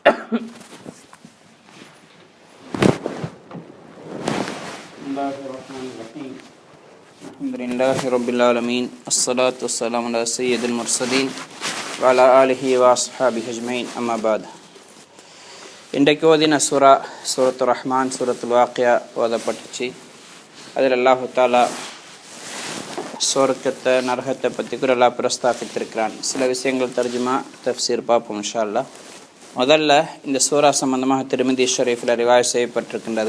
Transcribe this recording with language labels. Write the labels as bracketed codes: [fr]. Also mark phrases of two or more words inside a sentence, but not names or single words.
[ar] بسم الله الرحمن الرحيم. الحمد لله رب العالمين. والصلاة والسلام على سيد المرسلين وعلى آله وأصحابه أجمعين. أما بعد. [ta] இன்றைக்கு ஓதின சூரத்து ரஹ்மான், சூரத்துல் வாக்கியா ஓதப்பட்டுச்சு. அதில் அல்லாஹு தாலா சொர்க்கத்தை நரகத்தை பற்றி கூட எல்லாம் பிரஸ்தாபித்திருக்கிறான். சில விஷயங்கள் [ar] ترجمة تفسير [ta] பார்ப்போம் [ar] إن شاء الله. [ta] முதல்ல இந்த சூரா சம்பந்தமாக திருமிதி ஷரீஃபில் ரிவாய் செய்யப்பட்டிருக்கின்றது.